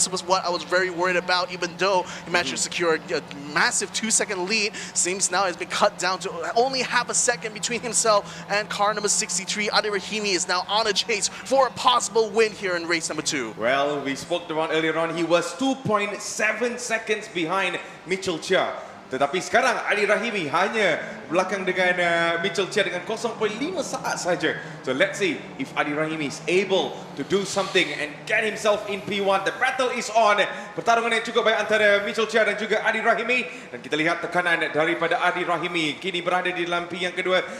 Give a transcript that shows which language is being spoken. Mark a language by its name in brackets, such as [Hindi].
[English] This was what I was very worried about, even though he managed to secure a massive 2-second lead. Seems now has been cut down to only half a second between himself and car number 63. Adil Rahimi is now on a chase for a possible win here in race number 2. Well, we spoke about earlier on, he was 2.7 seconds behind Mitchell Chia. [Malay] Tetapi sekarang Adil Rahimi hanya belakang dengan Mitchell Chia dengan 0.5 saat saja. [English] So let's see if Adil Rahimi is able to do something and get himself in P1. The battle is on. [Malay] Pertarungan yang cukup baik antara Mitchell Chia dan juga Adil Rahimi. Dan kita lihat tekanan daripada Adil Rahimi. Kini berada di dalam P yang kedua.